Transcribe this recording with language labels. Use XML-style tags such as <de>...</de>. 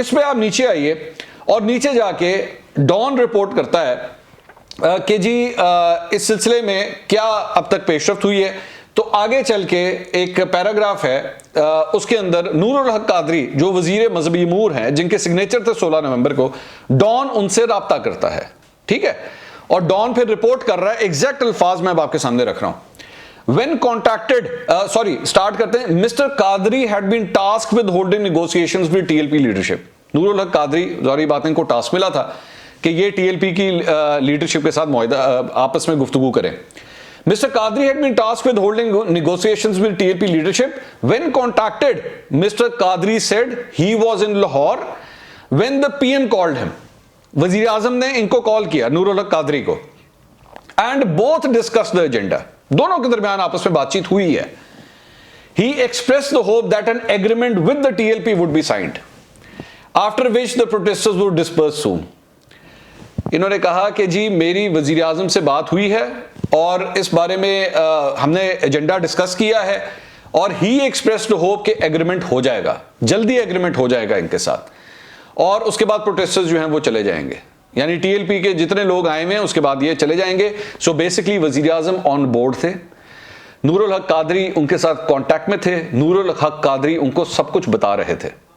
<ur>اس پہ آپ نیچے آئیے اور نیچے جا کے ڈان رپورٹ کرتا ہے کہ جی اس سلسلے میں کیا اب تک پیش رفت ہوئی ہے. تو آگے چل کے ایک پیراگراف ہے, اس کے اندر نور الحق قادری جو وزیر مذہبی امور ہیں, جن کے سگنیچر تھے 16 نومبر کو, ڈان ان سے رابطہ کرتا ہے. ٹھیک ہے, اور ڈان پھر رپورٹ کر رہا ہے. ایگزیکٹ الفاظ میں اب آپ کے سامنے رکھ رہا ہوں.</ur> <en>When contacted,</en> <ur>start کرتے ہیں.</ur> <en>Mr. Qadri had been tasked with holding negotiations with TLP leadership.</en> <ur>نور الحق قادری, ظاہری بات ان کو ٹاسک ملا تھا کہ یہ ٹی ایل پی کی لیڈرشپ کے ساتھ معاہدہ آپس میں گفتگو کریں.</ur> <en>Mr. Qadri had been tasked with holding negotiations with TLP leadership. When contacted, Mr. Qadri said he was in Lahore when the PM called him.</en> <ur>وزیر اعظم نے ان کو کال کیا, نور الحق قادری کو,</ur> <en>and both discussed the agenda.</en> <ur>دونوں کے درمیان آپس میں بات چیت ہوئی ہے.</ur> <en>He expressed the hope that an agreement with the TLP would be signed, after which the protesters would disperse soon.</en> <ur>انہوں نے کہا کہ جی میری وزیر اعظم سے بات ہوئی ہے اور اس بارے میں ہم نے ایجنڈا ڈسکس کیا ہے, اور ہی ایکسپریسڈ ہوپ کہ ایگریمنٹ ہو جائے گا, جلدی ایگریمنٹ ہو جائے گا ان کے ساتھ, اور اس کے بعد پروٹیسٹرز جو ہیں وہ چلے جائیں گے. یعنی ٹی ایل پی کے جتنے لوگ آئے ہوئے ہیں اس کے بعد یہ چلے جائیں گے. سو بیسکلی وزیر اعظم آن بورڈ تھے, نور الحق قادری ان کے ساتھ کانٹیکٹ میں تھے, نور الحق قادری ان کو سب کچھ بتا رہے تھے.</ur>